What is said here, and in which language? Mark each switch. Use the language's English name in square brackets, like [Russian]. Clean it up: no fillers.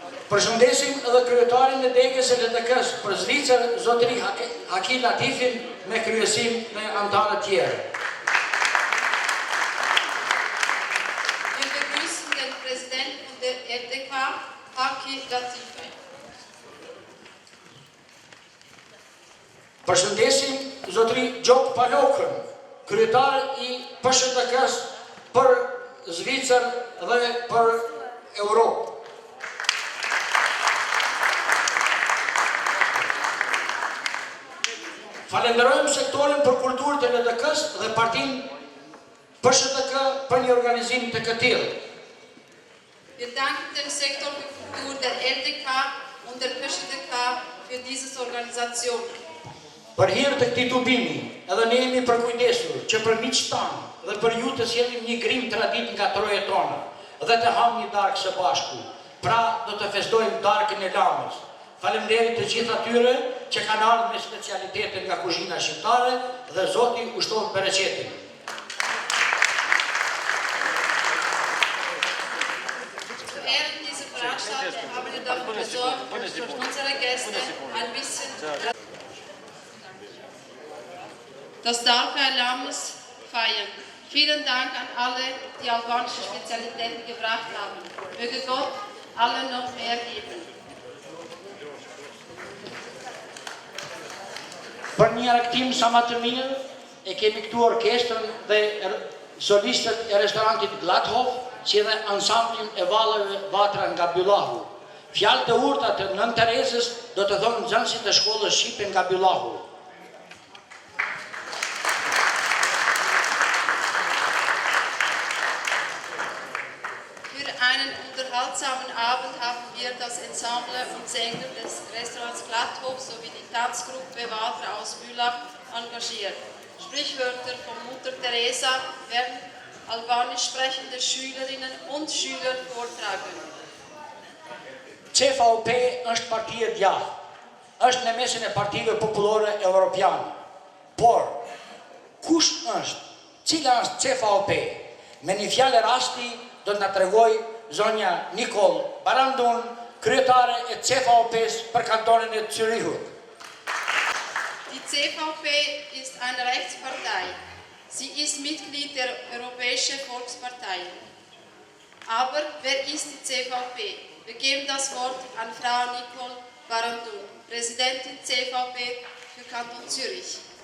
[Albanian] Përshëndesim edhe kryetarin e degës së LDK-s për Zvicër, zotëri Haki Latifin me kryesim me anëtarë tjerë. [German] Wir begrüßen den Präsidenten der LDK, Haki Latifi. [Albanian] Përshëndesim zotëri Gjok Palokën, kryetar i PSHDK-s për Zvicër dhe për Europë. Falenderojmë sektorin për kulturë të LDK-s dhe partinë PSHDK për një organizim të këtillë. [German] Wir danken dem Sektor für Kultur der LDK und der PSHDK für diese Organisation. [Albanian] Për hir të këtij tubimi, edhe ne jemi përkujdesur që për miqtë tanë dhe për ju të sjellim një grim tradit nga trojet tona dhe të ham një darkë së bashku. Pra do të festojmë darkën e Lamës. Faleminderit të gjithë atyre që kanë ardhur me specialitetin nga kuzhina shqiptare dhe Zoti ushtoft bereqetin. [German] Zu Ehren dieser Veranstaltung haben wir dafür gesorgt, dass unsere Gäste ein bisschen das Dalkai Lammes feiern. Vielen Dank an alle, die albanische Spezialitäten gebracht haben. Möge Gott allen noch mehr geben. [Albanian] Për një argëtim sa më të mirë, e kemi këtu orkestrën dhe solistët e restorantit Gladhof, si dhe ansamblin e vallëve Vatra nga Byllahu. Fjalët e urta të Nën Terezës do të thonë nxënësit e shkollës shqipe nga Byllahu. [German] Für einen unterhaltsamen Abend haben wir das Ensemble und Sänger des Restaurants Gladhof sowie die Tanzgruppe Vatra aus Bülach engagiert. Sprichwörter von Mutter Teresa werden albanisch sprechende Schülerinnen und Schüler vortragen. [Albanian] CVP është parti e djathtë, është në mesin e partive popullore europiane. Por, kush është? Cila është CVP? Me një fjalë rasti do të na tregoj zonja Nikol Barandun, kryetare e CVP-s për kantonin e Zürichut. [German] Die CVP ist eine Rechtspartei. Sie ist Mitglied der Europäischen Volkspartei. Aber wer ist die CVP? Wir geben das Wort an Frau Nikol Barandun, Präsidentin CVP für Kanton Zürich.